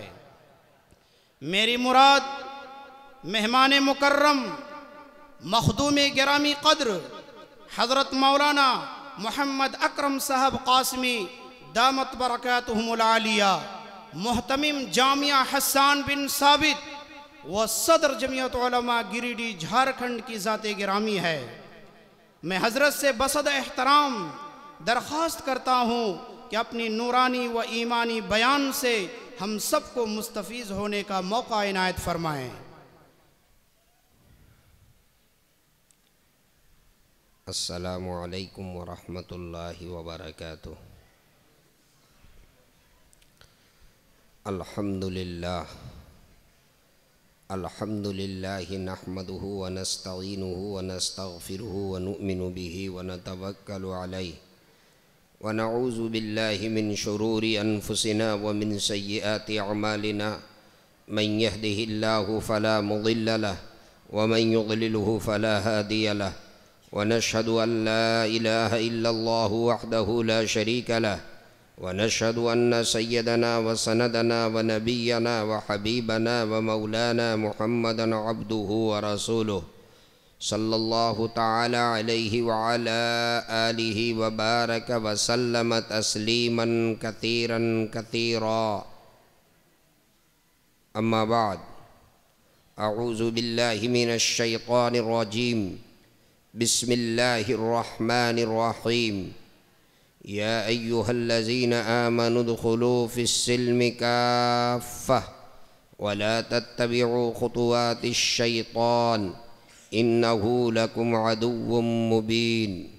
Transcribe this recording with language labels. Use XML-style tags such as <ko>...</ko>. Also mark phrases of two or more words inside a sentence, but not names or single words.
<ur>میری مراد مہمان مکرم مخدوم گرامی قدر حضرت مولانا محمد اکرم صاحب قاسمی</ur> <ar>دامت برکاتہم العالیہ,</ar> <ur>مہتمم جامعہ حسن بن ثابت و صدر جمعیت علماء گریڈیہ جھارکھنڈ کی ذات گرامی ہے. میں حضرت سے بصد احترام درخواست کرتا ہوں کہ اپنی نورانی و ایمانی بیان سے ہم سب کو مستفیض ہونے کا موقع عنایت فرمائیں.</ur> <ar>السلام عليكم ورحمة الله وبركاته. الحمد لله نحمده ونستعينه ونستغفره ونؤمن به ونتوكل عليه ونعوذ بالله من شرور أنفسنا ومن سيئات أعمالنا. من يهده الله فلا مضل له ومن يضلله فلا هادي له ونشهد أن لا إله إلا الله وحده لا شريك له ونشهد أن سيدنا وسندنا ونبينا وحبيبنا ومولانا محمدا عبده ورسوله صلى الله تعالى عليه وعلى آله وبارك وسلم تسليما كثيرا كثيرا. أما بعد, أعوذ بالله من الشيطان الرجيم. بسم الله الرحمن الرحيم. يا أيها الذين آمنوا ادخلوا في السلم كافة ولا تتبعوا خطوات الشيطان إنه لكم عدو مبين.</ar>